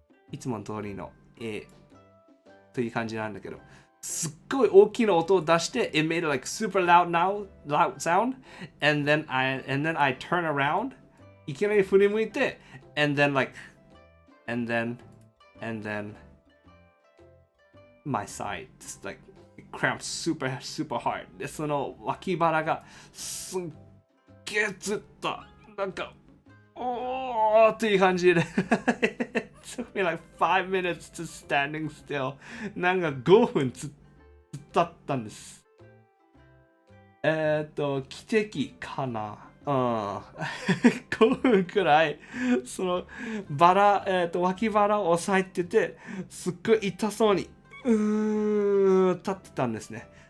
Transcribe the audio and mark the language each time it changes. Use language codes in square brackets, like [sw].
[ja] いつもの通りの絵という感じなんだけど、すっごい大きな音を出して、 [en] it made like super loud sound, and then I turn around. [ja] いきなり振り向いて、 [en] and then my side just like cramped super hard. [ja] で、その脇腹がすっげえつった。なんか、おーっていう感じで。 [en] It took me like 5 minutes to standing still. [ja] なんか5分つったったんです。奇跡かな。5分くらい、その脇腹を押さえてて、すっごい痛そうに、立ってたんですね。